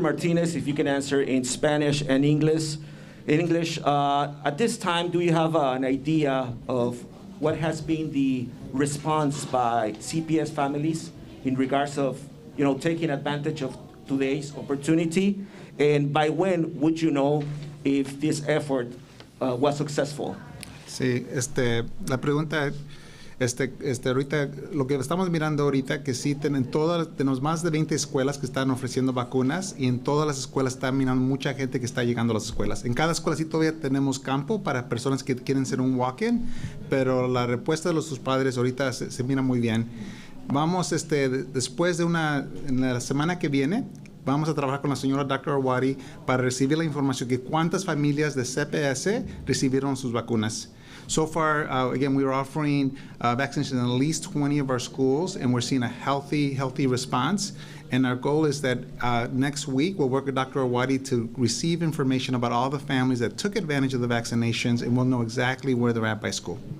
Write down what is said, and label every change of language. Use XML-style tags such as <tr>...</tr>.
<en>Martinez, if you can answer in Spanish and English. At this time, do you have an idea of what has been the response by CPS families in regards of, taking advantage of today's opportunity? And by when would you know if this effort was successful?</en> <es>Sí, la pregunta, ahorita, lo que estamos mirando ahorita, que sí, tenemos más de 20 escuelas que están ofreciendo vacunas, y en todas las escuelas están mirando mucha gente que está llegando a las escuelas. En cada escuela sí todavía tenemos campo para personas que quieren ser un walk-in, pero la respuesta de sus padres ahorita se mira muy bien. Vamos, después en la semana que viene, vamos a trabajar con la señora Dr. Arwady para recibir la información de cuántas familias de CPS recibieron sus vacunas.</es> <en>So far, again, we are offering vaccination in at least 20 of our schools, and we're seeing a healthy response. And our goal is that next week, we'll work with Dr. Arwady to receive information about all the families that took advantage of the vaccinations, and we'll know exactly where they're at by school.</en>